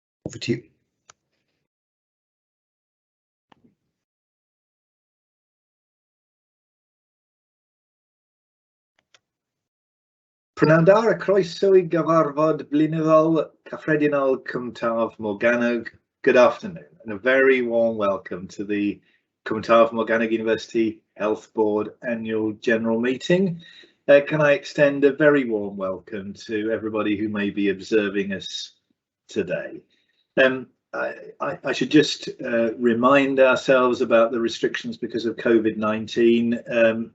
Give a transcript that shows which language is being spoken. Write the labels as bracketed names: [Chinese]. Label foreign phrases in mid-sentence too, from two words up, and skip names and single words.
[English] Over to you. [Welsh] Prynawn a croeso I gyfarfod blynyddol cyffredinol Cwmtaf Morgannwg. [English] Good afternoon and a very warm welcome to the Cwmtaf Morgannwg University Health Board Annual General Meeting. Can I extend a very warm welcome to everybody who may be observing us today. I should just remind ourselves about the restrictions because of COVID-19.